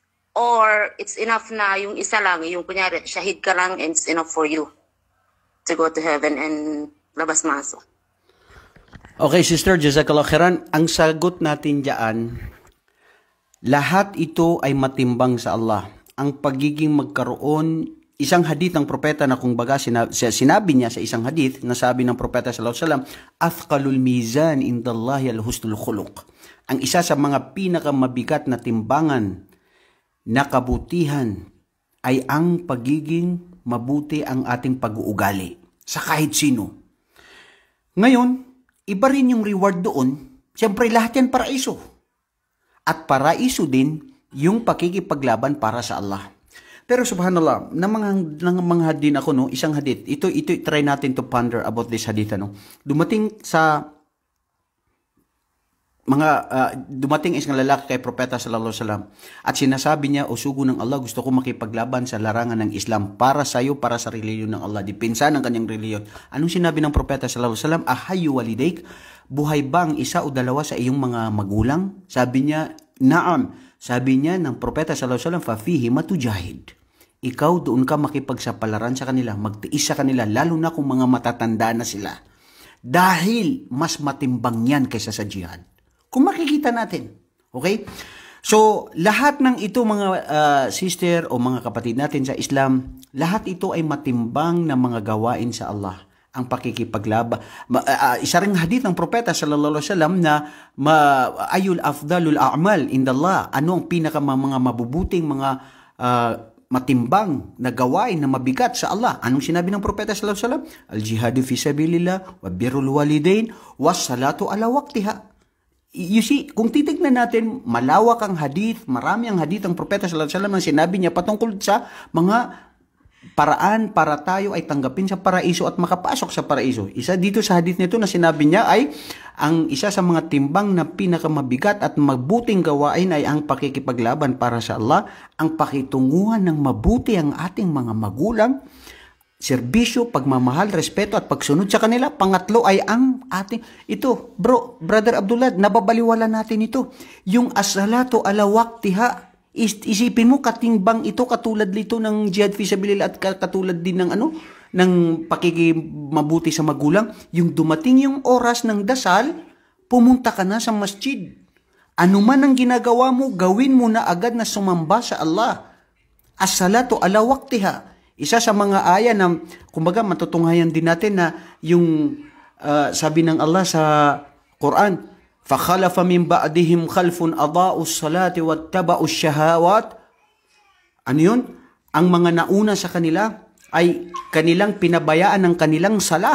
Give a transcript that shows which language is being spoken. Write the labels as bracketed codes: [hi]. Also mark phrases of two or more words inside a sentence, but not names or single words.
[en] Or it's enough [tl] na yung isa lang, yung kunyari, shahid ka lang [en] and it's enough for you to go to heaven and labas-masok? Okay, sister, [ar] جزاك الله خيرا. [tl] Ang sagot natin dyan, lahat ito ay matimbang sa Allah. Ang pagiging magkaroon, isang hadith ng propeta na kung baga sinabi niya sa isang hadith, na sabi ng propeta [ar] صلى الله عليه وسلم, أثقل الميزان عند الله الحسن الخلق. [tl] Ang isa sa mga pinakamabigat na timbangan na kabutihan ay ang pagiging mabuti ang ating pag-uugali sa kahit sino. Ngayon, iba rin yung reward doon. Siyempre, lahat yan paraiso. At paraiso din yung pakikipaglaban para sa Allah. Pero subhanallah, nanganganghad din ako, no, isang hadith. Ito try natin [en] to ponder about this hadith. [tl] Dumating isang lalaki kay propeta [ar] صلى الله عليه وسلم [tl] at sinasabi niya, o sugo ng Allah, gusto ko makipaglaban sa larangan ng Islam para sa iyo, para sa reliyon ng Allah, dipinsa ng kanyang reliyon. Anong sinabi ng propeta [ar] صلى الله عليه وسلم? أحي والداك, [tl] buhay bang isa o dalawa sa iyong mga magulang? Sabi niya, naam. Sabi niya ng propeta [ar] صلى الله عليه وسلم, ففيهما فجاهد. [tl] Ikaw doon ka makipagsapalaran sa kanila, magtiis sa kanila, lalo na kung mga matatanda na sila. Dahil mas matimbang yan kaysa sa jihad. Kung makikita natin. Okay? So, lahat ng ito mga sister o mga kapatid natin sa Islam, lahat ito ay matimbang na mga gawain sa Allah. Ang pakikipaglaba. Isa ring hadith ng propeta [ar] صلى الله عليه وسلم [tl] na [ar] أي الأفضل الأعمال عند الله. [tl] Ano ang mga mabubuting mga matimbang na gawain na mabigat sa Allah? Anong sinabi ng propeta [ar] صلى الله عليه وسلم? الجهاد في سبيل الله وبر الوالدين والصلاة على وقتها. [en] You see, [tl] kung titignan natin, malawak ang hadith, marami ang hadith ng propeta [ar] صلى الله عليه وسلم [tl] na sinabi niya patungkol sa mga paraan para tayo ay tanggapin sa paraiso at makapasok sa paraiso. Isa dito sa hadith nito na sinabi niya ay ang isa sa mga timbang na pinakamabigat at mabuting gawain ay ang pakikipaglaban para sa Allah, ang pakitunguhan ng mabuti ang ating mga magulang, serbisyo, pagmamahal, respeto at pagsunod sa kanila. Pangatlo ay ang ating, ito, Brother Abdullah, nababaliwala natin ito. [ar] Yung الصلاة على وقتها. [tl] Isipin mo, katimbang ito, katulad dito ng [ar] جهاد في سبيل الله [tl] at katulad din ng ng pakikimabuti sa magulang. Yung dumating yung oras ng dasal, pumunta ka na sa masjid. Ano man ang ginagawa mo, gawin mo na agad na sumamba sa Allah. [ar] الصلاة على وقتها. [tl] Isa sa mga aya na, kumbaga, matutunghayan din natin na yung sabi ng Allah sa Quran, [ar] فَخَلَفَ مِنْ بَعْدِهِمْ خَلْفٌ أَضَاءُوا الصَّلَاةِ وَاتَّبَعُوا الشَّهَوَاتِ. [tl] Ano yun? Ang mga nauna sa kanila ay kanilang pinabayaan ng kanilang salah.